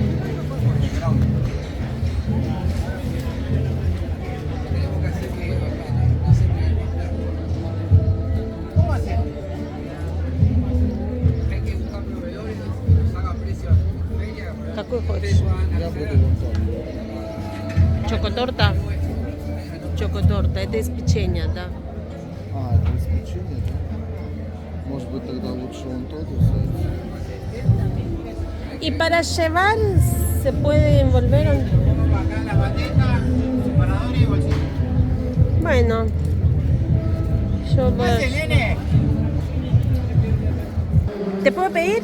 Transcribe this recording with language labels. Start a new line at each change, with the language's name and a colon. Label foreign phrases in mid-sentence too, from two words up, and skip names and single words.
Russian: Какой хочешь? Чокоторта? Чокоторта. Это из печенья, да. А, это из печенья, да? Может быть, тогда лучше он тот взять?
Spanish: Y para llevar, ¿se puede envolver? Acá en la bandeja, separador y bolsillo. Bueno, yo voy. nene! ¿Te puedo pedir?